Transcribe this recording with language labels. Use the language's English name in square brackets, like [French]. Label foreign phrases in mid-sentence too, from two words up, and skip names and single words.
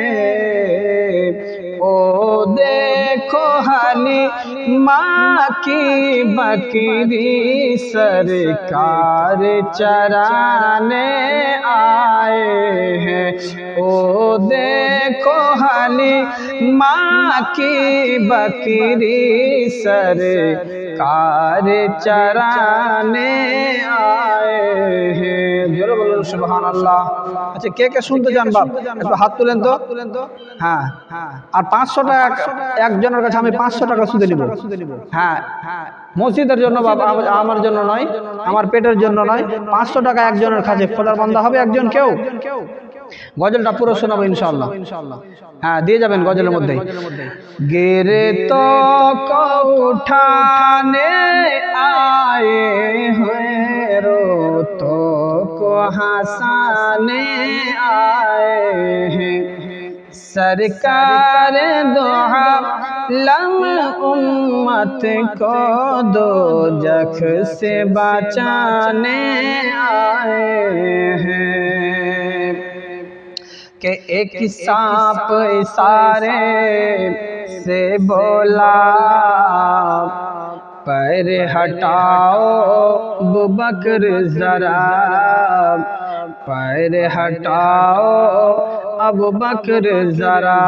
[Urdu] او دیکھو حلیمہ کی بکری سرکار چرانے آئے ہیں۔ او دیکھو حلیمہ کی بکری سرکار چرانے آئے ہیں۔ [Bangla] জোরে বলুন সুবহানাল্লাহ। আচ্ছা কে কে শুনতে চান বাপ একটু হাত তুলেন তো। হ্যাঁ, আর 500 টাকা একজনের কাছে আমি 500 টাকা সুদে নিব। হ্যাঁ, মসজিদের জন্য বাবা, আমার জন্য নয়, আমার পেটের জন্য নয়। 500 টাকা একজনের কাছে, খোদার বান্দা হবে একজন কেউ। গজলটা পুরো শোনাবো ইনশাআল্লাহ। হ্যাঁ, দিয়ে যাবেন গজলের মধ্যে। [Urdu] گرتوں کو اٹھانے آئے ہیں، روتوں کو ہنسانے آئے ہیں. سرکار دو عالم امت کو دوزخ سے بچانے آئے ہیں. کہ ایک سانپ اشارے سے بولا پیر ہٹاؤ ابوبکر ذرا، پیر ہٹاؤ ابوبکر ذرا۔